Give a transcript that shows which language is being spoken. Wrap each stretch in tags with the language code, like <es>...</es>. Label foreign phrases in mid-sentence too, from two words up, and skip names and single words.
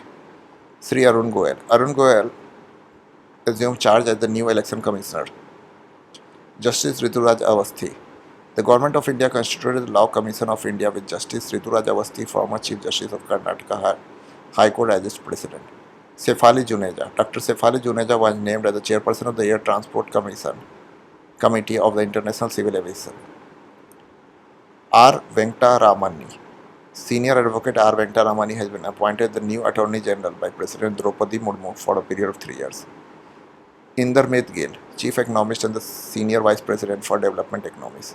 <en>Sri Arun Goel. Arun Goel assumed charge as the new election commissioner. Justice Rituraj Avasthi. The Government of India constituted the Law Commission of India with Justice Rituraj Avasthi, former Chief Justice of Karnataka High Court, as its president. Sefali Juneja. Dr. Sefali Juneja was named as the chairperson of the Air Transport Committee of the International Civil Aviation. R. Venkataramani. Senior Advocate R. Venkataramani has been appointed the new Attorney General by President Draupadi Murmu for a period of 3 years. Indermit Gill, Chief Economist and the Senior Vice President for Development Economies.</en>